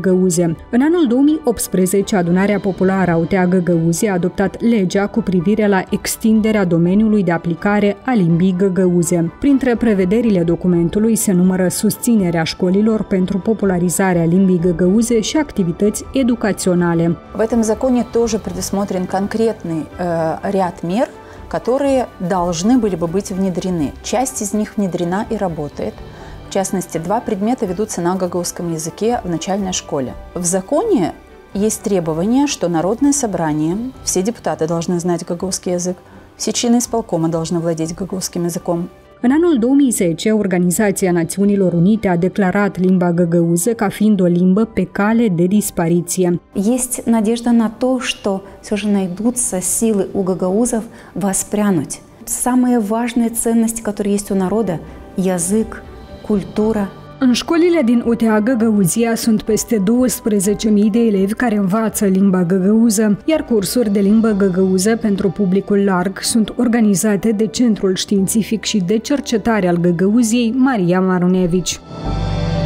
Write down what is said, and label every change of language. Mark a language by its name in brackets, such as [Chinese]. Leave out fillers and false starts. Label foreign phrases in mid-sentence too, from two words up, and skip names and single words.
[Romanian] În anul 2018, Adunarea Populară a UTA Găgăuze a adoptat legea cu privire la extinderea domeniului de aplicare a limbii găgăuze. Printre prevederile documentului se numără susținerea școlilor pentru popularizarea limbii găgăuze și activități educaționale. [Russian] В этом законе тоже предусмотрен конкретный ряд мер, которые должны были бы быть внедрены. Часть из них внедрена и работает. В частности, 2 предмета ведутся на гагаузском языке в начальной школе. В законе есть требование, что Народное собрание, все депутаты должны знать гагаузский язык, все члены исполкома должны владеть гагаузским языком. [Romanian] În anul 2010, Organizația Națiunilor Unite a declarat limba găgăuză ca fiind o limbă pe cale de dispariție. [Russian] Есть надежда на то, что все же найдутся силы у гагаузов воспрянуть. Самые важные ценности, которые есть у народа – язык, [Romanian] cultura. În școlile din UTA Găgăuzia sunt peste 12.000 de elevi care învață limba găgăuză, iar cursuri de limbă găgăuză pentru publicul larg sunt organizate de Centrul Științific și de Cercetare al Găgăuziei Maria Marunevici.